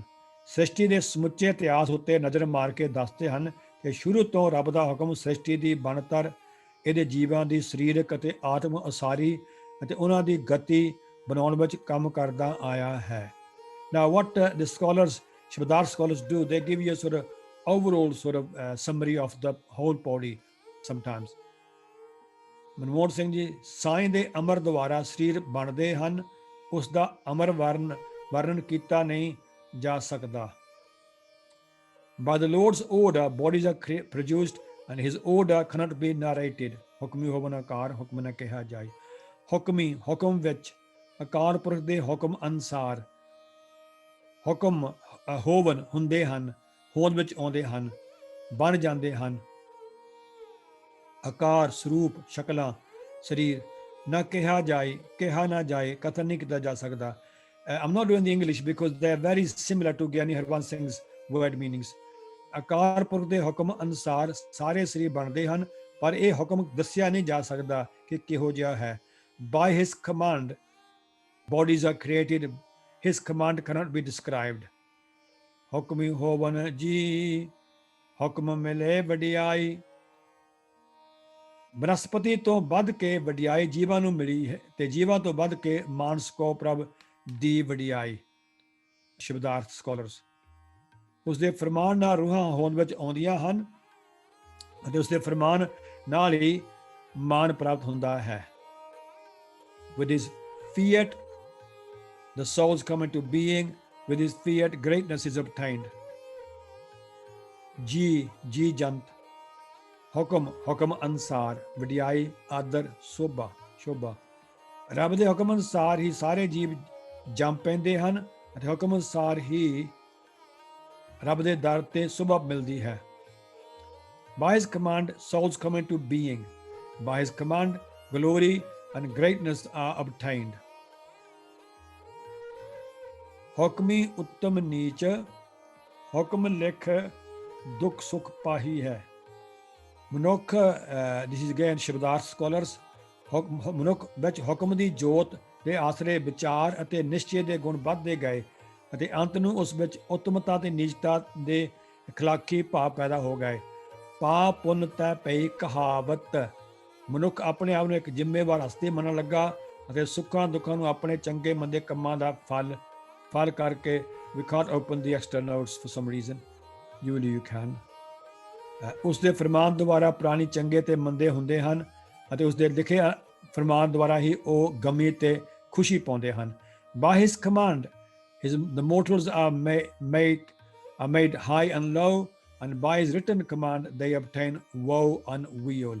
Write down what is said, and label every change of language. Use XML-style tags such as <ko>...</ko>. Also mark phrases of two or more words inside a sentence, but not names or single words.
<pa>ਸ੍ਰਿਸ਼ਟੀ ਦੇ ਸਮੁੱਚੇ ਇਤਿਹਾਸ ਉੱਤੇ ਨਜ਼ਰ ਮਾਰ ਕੇ ਦੱਸਦੇ ਹਨ ਕਿ ਸ਼ੁਰੂ ਤੋਂ ਰੱਬ ਦਾ ਹੁਕਮ ਸ੍ਰਿਸ਼ਟੀ ਦੀ ਬਣਤਰ, ਇਹਦੇ ਜੀਵਾਂ ਦੀ ਸਰੀਰਕ ਅਤੇ ਆਤਮ ਉਸਾਰੀ ਅਤੇ ਉਹਨਾਂ ਦੀ ਗਤੀ ਬਣਾਉਣ ਵਿੱਚ ਕੰਮ ਕਰਦਾ ਆਇਆ ਹੈ।</pa> <en>Now what the scholars, Shabdar scholars do, they give you a sort of overall summary of the whole pauri sometimes.</en> <pa>ਮਨਮੋਹਨ ਸਿੰਘ ਜੀ, ਸਾਈਂ ਦੇ ਅਮਰ ਦੁਆਰਾ ਸਰੀਰ ਬਣਦੇ ਹਨ, ਉਸ ਦਾ ਅਮਰ ਵਰਣਨ ਕੀਤਾ ਨਹੀਂ ਜਾ ਸਕਦਾ।</pa> <en>By the Lord's order, bodies are produced and his order cannot be narrated.</en> <pa>ਹੁਕਮੀ ਹੋਵਨ ਆਕਾਰ, ਹੁਕਮ ਨਾ ਕਿਹਾ ਜਾਏ। ਹੁਕਮੀ, ਹੁਕਮ ਵਿੱਚ, ਅਕਾਲ ਪੁਰਖ ਦੇ ਹੁਕਮ ਅਨੁਸਾਰ ਹੁਕਮ ਹੋਵਨ ਹੁੰਦੇ ਹਨ, ਹੋਂਦ ਵਿੱਚ ਆਉਂਦੇ ਹਨ, ਬਣ ਜਾਂਦੇ ਹਨ। ਆਕਾਰ, ਸਰੂਪ, ਸ਼ਕਲਾਂ, ਸਰੀਰ ਨਾ ਕਿਹਾ ਜਾਏ, ਕਿਹਾ ਨਾ ਜਾਏ, ਕਥਨ ਨਹੀਂ ਕੀਤਾ ਜਾ ਸਕਦਾ।</pa> <en>I'm not doing the English because they are very similar to Gyani Harwant Singh's word meanings.</en> <pa>ਅਕਾਲ ਪੁਰਖ ਦੇ ਹੁਕਮ ਅਨੁਸਾਰ ਸਾਰੇ ਸਰੀਰ ਬਣਦੇ ਹਨ, ਪਰ ਇਹ ਹੁਕਮ ਦੱਸਿਆ ਨਹੀਂ ਜਾ ਸਕਦਾ ਕਿ ਕਿਹੋ ਜਿਹਾ ਹੈ।</pa> <en>By his command, bodies are created. His command cannot be described.</en> <pa>ਹੁਕਮੀ ਹੋਵਨ ਜੀ, ਹੁਕਮ ਮਿਲੇ ਵਡਿਆਈ। ਬਨਸਪਤੀ ਤੋਂ ਵੱਧ ਕੇ ਵਡਿਆਈ ਜੀਵਾਂ ਨੂੰ ਮਿਲੀ ਹੈ, ਤੇ ਜੀਵਾਂ ਤੋਂ ਵੱਧ ਕੇ ਮਾਨਸ ਕੋ ਪ੍ਰਭ ਦੀ ਵਡਿਆਈ। ਸ਼ਬਦਾਰਥ ਸਕਾਲਰਸ। ਉਸਦੇ ਫਰਮਾਨ ਨਾਲ ਰੂਹਾਂ ਹੋਂਦ ਵਿੱਚ ਆਉਂਦੀਆਂ ਹਨ, ਅਤੇ ਉਸਦੇ ਫਰਮਾਨ ਨਾਲ ਹੀ ਮਾਨ ਪ੍ਰਾਪਤ ਹੁੰਦਾ ਹੈ।</pa> <en>With his fiat, the souls come into being. With his fiat, greatness is obtained.</en> <pa>ਜੀ ਜੰਤ। ਹੁਕਮ ਅਨੁਸਾਰ ਵਡਿਆਈ, ਆਦਰ, ਸ਼ੋਭਾ। ਰੱਬ ਦੇ ਹੁਕਮ ਅਨੁਸਾਰ ਹੀ ਸਾਰੇ ਜੀਵ ਜੰਮ ਪੈਂਦੇ ਹਨ, ਅਤੇ ਹੁਕਮ ਅਨੁਸਾਰ ਹੀ ਰੱਬ ਦੇ ਦਰ ਤੇ ਸੁਭਾ ਮਿਲਦੀ ਹੈ।</pa> <en>By his command, souls come into being. By his command, glory and greatness are obtained.</en> <pa>ਹੁਕਮੀ ਉੱਤਮ ਨੀਚ, ਹੁਕਮ ਲਿਖ ਦੁੱਖ ਸੁਖ ਪਾਹੀ ਹੈ। ਮਨੁੱਖ,</pa> <en>this is again</en> <pa>ਸ਼ਬਦਾਰਥ ਸਕਾਲਰਸ, ਮਨੁੱਖ ਵਿੱਚ ਹੁਕਮ ਦੀ ਜੋਤ ਦੇ ਆਸਰੇ ਵਿਚਾਰ ਅਤੇ ਨਿਸ਼ਚੇ ਦੇ ਗੁਣ ਵੱਧਦੇ ਗਏ, ਅਤੇ ਅੰਤ ਨੂੰ ਉਸ ਵਿੱਚ ਉੱਤਮਤਾ ਤੇ ਨੀਚਤਾ ਦੇ ਅਖਲਾਕੀ ਭਾਵ ਪੈਦਾ ਹੋ ਗਏ। ਪਾਪ ਪੁੰਨ ਤੈ ਪਈ ਕਹਾਵਤ। ਮਨੁੱਖ ਆਪਣੇ ਆਪ ਨੂੰ ਇੱਕ ਜ਼ਿੰਮੇਵਾਰ ਹਸਤੀ ਮੰਨਣ ਲੱਗਾ, ਅਤੇ ਸੁੱਖਾਂ ਦੁੱਖਾਂ ਨੂੰ ਆਪਣੇ ਚੰਗੇ ਮੰਦੇ ਕੰਮਾਂ ਦਾ ਫਲ ਕਰਕੇ</pa> <en>we can't open the external notes for some reason. You can.</en> <pa>ਉਸ ਦੇ ਫਰਮਾਨ ਦੁਆਰਾ ਪ੍ਰਾਣੀ ਚੰਗੇ ਤੇ ਮੰਦੇ ਹੁੰਦੇ ਹਨ, ਅਤੇ ਉਸ ਦੇ ਲਿਖੇ ਫਰਮਾਨ ਦੁਆਰਾ ਹੀ ਉਹ ਗਮੀ ਤੇ ਖੁਸ਼ੀ ਪਾਉਂਦੇ ਹਨ।</pa> <en>By his command, the mortals are made high and low, and by his written command they obtain woe and weal.</en>